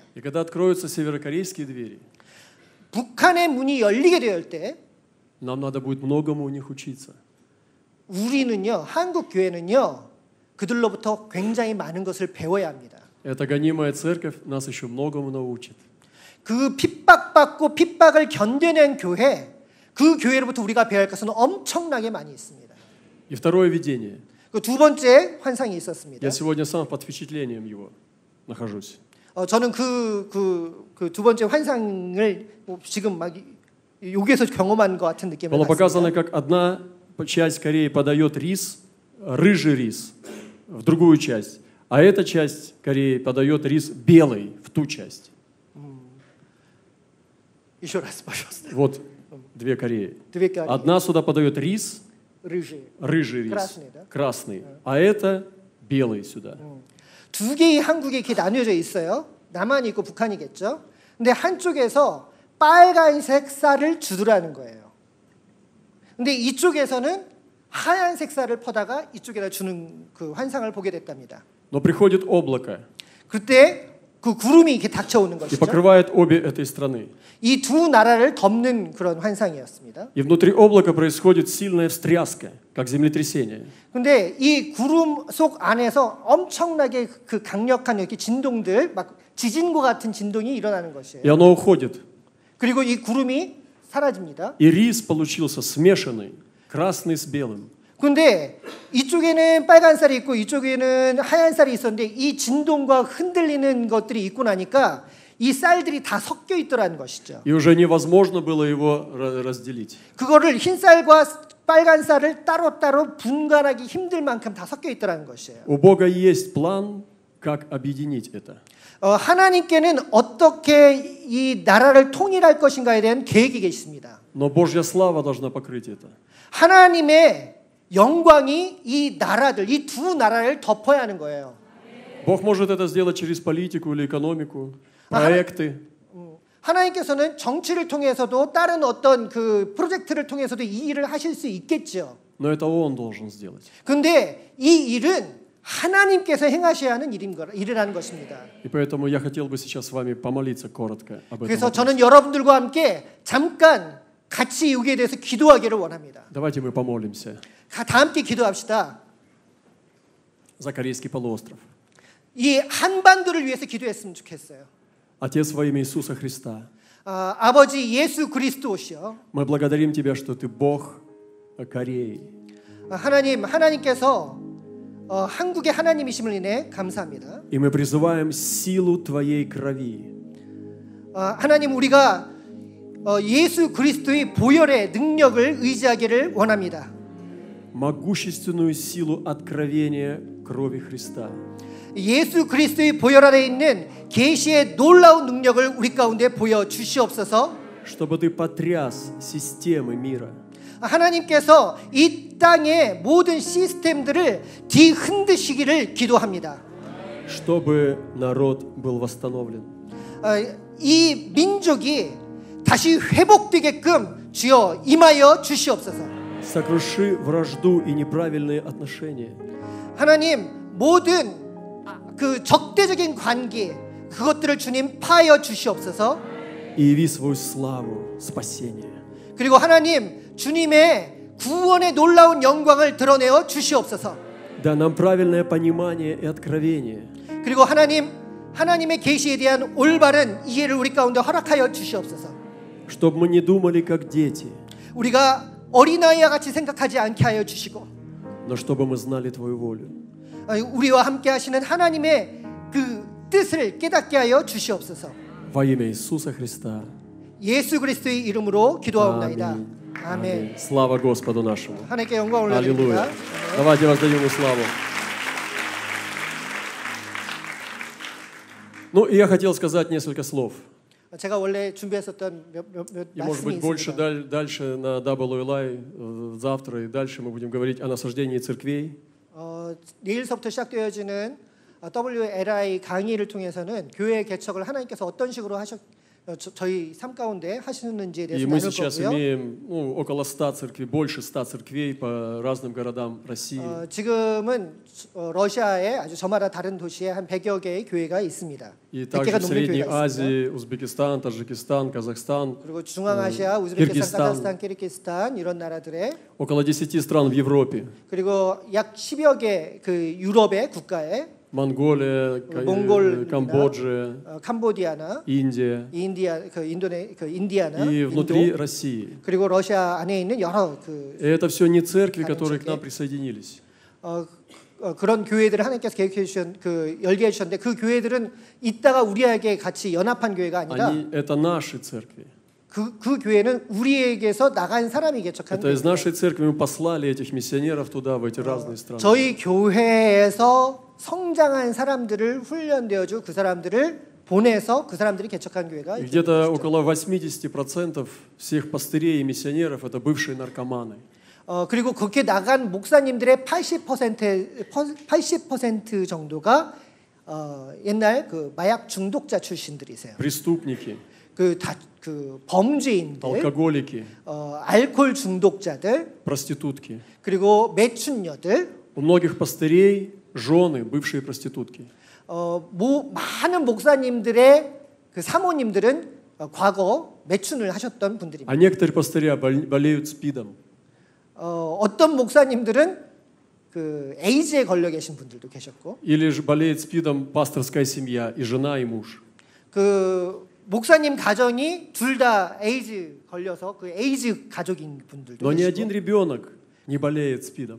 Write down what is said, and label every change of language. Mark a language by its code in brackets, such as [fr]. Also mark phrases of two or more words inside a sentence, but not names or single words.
[ru] И когда откроются северокорейские двери, [ko] 북한의 문이 열리게 될 때, [ru] нам надо будет многому у них учиться. [ko] 우리는요, 한국 교회는요, 그들로부터 굉장히 많은 것을 배워야 합니다. [ru] Эта гонимая церковь нас еще многому научит. [ko] 그 핍박받고 핍박을 견뎌낸 교회, 그 교회로부터 우리가 배워야 할 것은 엄청나게 많이 있습니다. [ru] И второе видение. [ko] 그 두 번째 환상이 있었습니다. [ru] Я сегодня сам под впечатлением его нахожусь. [ko] 저는 그 두 번째 환상을 지금 막 여기에서 경험한 것 같은 느낌을 [ru] Было показано, [ko] 받습니다. [ru] как одна часть Кореи подает рис, рыжий рис, в другую часть, а эта часть Кореи подает рис белый в ту часть. еще раз, пожалуйста. Вот две Кореи. Две Кореи. Одна сюда подает рис, рыжий рис, красный, да? красный, а это белый сюда. [ko] 두 개의 한국이 이렇게 나뉘어져 있어요. 남한이 있고 북한이겠죠. 근데 한쪽에서 빨간색 쌀을 주더라는 거예요. 근데 이쪽에서는 하얀색 쌀을 퍼다가 이쪽에다 주는 그 환상을 보게 됐답니다. [ru] Но приходит облако [ko] 그때 그 구름이 이렇게 닥쳐오는 [ru] и [ko] 것이죠. [ru] покрывает обе этой страны. [ko] 이 두 나라를 덮는 그런 환상이었습니다. [ru] И внутри облака происходит сильная встряска, как землетрясение. [ko] 근데 이 구름 속 안에서 엄청나게 그 강력한 이렇게 진동들, 막 지진과 같은 진동이 일어나는 것이에요. [ru] И оно уходит. [ko] 그리고 이 구름이 사라집니다. [ru] И рис получился смешанный, красный с белым. [ko] 근데 이쪽에는 빨간 쌀이 있고 이쪽에는 하얀 쌀이 있었는데 이 진동과 흔들리는 것들이 있고 나니까 이 쌀들이 다 섞여 있더라는 것이죠. [ru] И уже невозможно было его разделить. [ko] 그거를 흰 쌀과 빨간 쌀을 따로따로 분간하기 힘들 만큼 다 섞여 있더라는 것이에요. [ru] У Бога есть план, как объединить это. [ko] 하나님께는 어떻게 이 나라를 통일할 것인가에 대한 계획이 계십니다. [ru] Но Божья слава должна покрыть это. [ko] 하나님의 영광이 이 나라들, 이 두 나라를 덮어야 하는 거예요. [ru] Бог может это сделать через политику или экономику, проекты. [ko] 하나님께서는 정치를 통해서도 다른 어떤 그 프로젝트를 통해서도 이 일을 하실 수 있겠죠. [ru] Но это Он должен сделать. [ko] 근데 이 일은 하나님께서 행하셔야 하는 일이라는 것입니다. [ru] И поэтому я хотел бы сейчас с вами помолиться коротко об этом. [ko] 그래서 저는 여러분들과 함께 잠깐 같이 여기에 대해서 기도하기를 원합니다. [ru] Давайте мы помолимся. [ko] 다 함께 기도합시다. [ru] За Корейский полуостров. [ko] 이 한반도를 위해서 기도했으면 좋겠어요. [ru] Отец, во имя Иисуса Христа, [ko] 아버지 예수 그리스도시여, [ru] мы благодарим Тебя, что Ты Бог Кореи. [ko] 하나님께서 한국의 하나님이심을 인해 감사합니다. [ru] И мы призываем силу Твоей крови. [ko] 하나님 우리가 예수 그리스도의 보혈의 능력을 의지하기를 원합니다. [ru] Могущественную силу откровения крови Христа. [ko] 예수 그리스도의 보혈 아래 있는 계시의 놀라운 능력을 우리 가운데 보여 주시옵소서. [ru] Чтобы Ты потряс системы мира. [ko] 하나님께서 이 땅의 모든 시스템들을 뒤흔드시기를 기도합니다. [ru] Чтобы народ был восстановлен. [ko] 이 민족이 다시 회복되게끔 주여 임하여 주시옵소서. [ru] Сокруши вражду и неправильные отношения. [ko] 하나님 모든 그 적대적인 관계 그것들을 주님 파하여 주시옵소서. [ru] И яви свою славу спасения. [ko] 그리고 하나님 주님의 구원의 놀라운 영광을 드러내어 주시옵소서. [ru] Да нам правильное понимание и откровение. [ko] 그리고 하나님의 계시에 대한 올바른 이해를 우리 가운데 허락하여 주시옵소서. [ru] Чтобы мы не думали как дети. [ko] 우리가 어린아이와 같이 생각하지 않게 하여 주시고. [ru] Но чтобы мы знали Твою волю. [ko] 우리와 함께 하시는 하나님의 그 뜻을 깨닫게 하여 주시옵소서. [ru] Во имя Иисуса Христа. [ko] 예수 그리스도의 이름으로 기도하옵나이다. 아멘. [ru] Слава Господу нашему. [ko] 하나님께 영광 올려드립니다. [ru] Аллилуйя. Давайте воздаем Ему славу. Ну, и я хотел сказать несколько слов. [ko] 제가 원래 준비했었던 몇 [ru] И, может быть, больше дальше на WLI завтра и дальше мы будем говорить о насаждении церквей. [ko] 내일서부터 시작되어지는 WLI 강의를 통해서는 교회 개척을 하나님께서 어떤 식으로 저희 삶 가운데 하시는지에 대해서 나눌 거고요. [ru] И мы сейчас имеем около 100 церквей, больше 100 церквей по разным городам России. [ko] 지금은 러시아의 아주 저마다 다른 도시에 한 100여 개의 교회가 있습니다. [ru] И также в Средней Азии, Узбекистан, Таджикистан, Казахстан, [ko] 그리고 중앙아시아, 우즈베키스탄, 카자흐스탄, 키르기스탄 이런 나라들에 [ru] около 10 стран в Европе. [ko] 그리고 약 10여 개 그 유럽의 국가에 [ru] Монголия, Камбоджа, [ko] 캄보디아나, [ru] Индия, [ko] 인디아나, [ru] и внутри России. [ko] 그리고 러시아 안에 있는 여러 [ru] Это все не церкви, которые к нам присоединились. [ko] 그런 교회들을 하나님께서 계획해 주신 열게 해 주셨는데 그 교회들은 이따가 우리에게 같이 연합한 교회가 아니라 [ru] Это наши церкви. [ko] 그 교회는 우리에게서 나간 사람이 개척한 [ru] Это из нашей церкви мы послали этих миссионеров туда, в эти разные страны. [ko] 저희 교회에서 성장한 사람들을 훈련되어주 그 사람들을 보내서 그 사람들이 개척한 교회가 [ru] где-то около 80% всех пастырей и миссионеров это бывшие наркоманы. [ko] 그리고 그렇게 나간 목사님들의 80% 정도가 옛날 그 마약 중독자 출신들이세요. [ru] Преступники. [ko] 그 범죄인들, [ru] алкоголики, [ko] 알코올 중독자들, [ru] проститутки. [ko] 그리고 매춘녀들. [ru] У многих пастырей жены бывшие проститутки. [ko] 많은 목사님들의 그 사모님들은 과거 매춘을 하셨던 분들입니다. [ru] А некоторые пастыря болеют СПИДом. [ko] 어떤 목사님들은 그 에이즈에 걸려 계신 분들도 계셨고. [ru] Или же болеет СПИДом пасторская семья и жена и муж. [ko] 그 목사님 가정이 둘 다 에이즈 걸려서 그 에이즈 가족인 분들도 [ru] Но ни один ребенок не болеет СПИДом.